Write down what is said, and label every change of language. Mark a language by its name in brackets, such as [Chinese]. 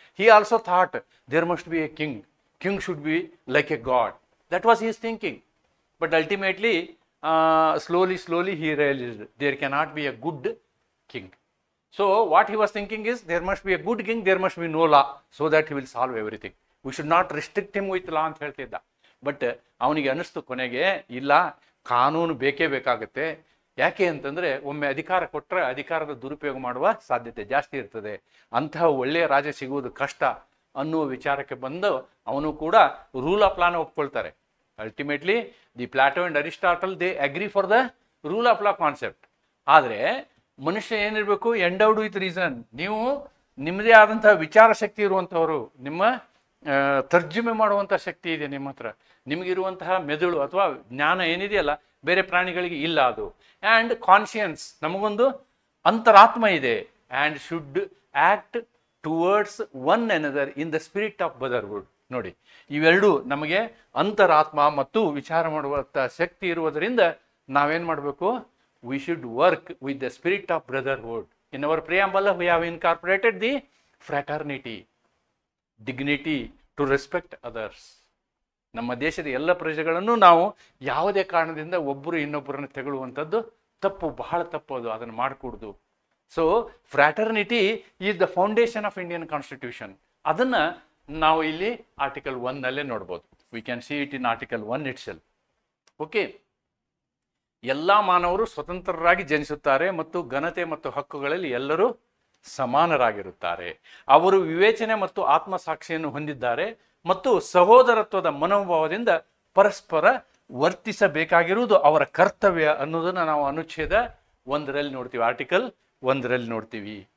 [English] He also thought there must be a king. King should be like a god. That was his thinking. But ultimately, slowly he realized there cannot be a good king. So what he was thinking is, there must be a good king, there must be no law, so that he will solve everything. We should not restrict him with law [Kannada] ಅಂತ ಹೇಳ್ತಿದ್ದ. But ಅವನಿಗೆ ಅನ್ನಿಸ್ತು ಕೊನೆಗೆ, ಇಲ್ಲ, ಕಾನೂನು ಬೇಕೇ ಬೇಕಾಗುತ್ತೆ. ಯಾಕೆ ಅಂತಂದರೆ, ಒಮ್ಮೆ ಅಧಿಕಾರ ಕೊಟ್ಟರೆ ಅಧಿಕಾರದ ದುರುಪಯೋಗ ಮಾಡುವ ಸಾಧ್ಯತೆ ಜಾಸ್ತಿ ಇರ್ತದೆ, ಅಂತಹ ಒಳ್ಳೆಯ ರಾಜ ಸಿಗುವುದು ಕಷ್ಟ ಅನ್ನುವ ವಿಚಾರಕ್ಕೆ ಬಂದು ಅವನು ಕೂಡ rule of ಲಾನ ಒಪ್ಕೊಳ್ತಾರೆ. [English] Ultimately the Plato and Aristotle they agree for the rule of law concept. [Kannada] ಆದರೆ ಮನುಷ್ಯ ಏನಿರಬೇಕು? [English] Endowed with reason. [Kannada] ನೀವು ನಿಮ್ಮದೇ ಆದಂತಹ ವಿಚಾರ ಶಕ್ತಿ ಇರುವಂಥವರು, ನಿಮ್ಮ ತರ್ಜುಮೆ ಮಾಡುವಂಥ ಶಕ್ತಿ ಇದೆ ನಿಮ್ಮ ಹತ್ರ. ನಿಮಗಿರುವಂತಹ ಮೆದುಳು ಅಥವಾ ಜ್ಞಾನ ಏನಿದೆಯಲ್ಲ, ಬೇರೆ ಪ್ರಾಣಿಗಳಿಗೆ ಇಲ್ಲ ಅದು. [English] and conscience, [Kannada] ನಮಗೊಂದು ಅಂತರಾತ್ಮ ಇದೆ. [English] And should act towards one another in the spirit of brotherhood. [Kannada] ನೋಡಿ, ಇವೆರಡು ನಮಗೆ ಅಂತರಾತ್ಮ ಮತ್ತು ವಿಚಾರ ಮಾಡುವಂಥ ಶಕ್ತಿ ಇರುವುದರಿಂದ ನಾವೇನು ಮಾಡಬೇಕು? [English] We should work with the spirit of brotherhood. In our preamble, we have incorporated the fraternity, dignity, to respect others. [Kannada] ನಮ್ಮ ದೇಶದ ಎಲ್ಲ ಪ್ರಜೆಗಳನ್ನು ನಾವು ಯಾವುದೇ ಕಾರಣದಿಂದ ಒಬ್ಬರು ಇನ್ನೊಬ್ಬರನ್ನು ತೆಗೊಳ್ಳುವಂಥದ್ದು ತಪ್ಪು, ಬಹಳ ತಪ್ಪು. ಅದನ್ನು ಮಾಡಕೂಡ್ದು. [English] So fraternity is the foundation of Indian constitution. [Kannada] ಅದನ್ನು ನಾವು ಇಲ್ಲಿ ಆರ್ಟಿಕಲ್ 1 ನೋಡ್ಬೋದು. [English] We can see it in Article 1 itself. Okay. [Kannada] ಎಲ್ಲ ಮಾನವರು ಸ್ವತಂತ್ರರಾಗಿ ಜನಿಸುತ್ತಾರೆ ಮತ್ತು ಘನತೆ ಮತ್ತು ಹಕ್ಕುಗಳಲ್ಲಿ ಎಲ್ಲರೂ ಸಮಾನರಾಗಿರುತ್ತಾರೆ. ಅವರು ವಿವೇಚನೆ ಮತ್ತು ಆತ್ಮಸಾಕ್ಷಿಯನ್ನು ಹೊಂದಿದ್ದಾರೆ ಮತ್ತು ಸಹೋದರತ್ವದ ಮನೋಭಾವದಿಂದ ಪರಸ್ಪರ ವರ್ತಿಸಬೇಕಾಗಿರುವುದು ಅವರ ಕರ್ತವ್ಯ ಅನ್ನೋದನ್ನು ನಾವು ಅನುಚ್ಛೇದ 1ರಲ್ಲಿ ನೋಡ್ತೀವಿ, ಆರ್ಟಿಕಲ್ 1ರಲ್ಲಿ ನೋಡ್ತೀವಿ.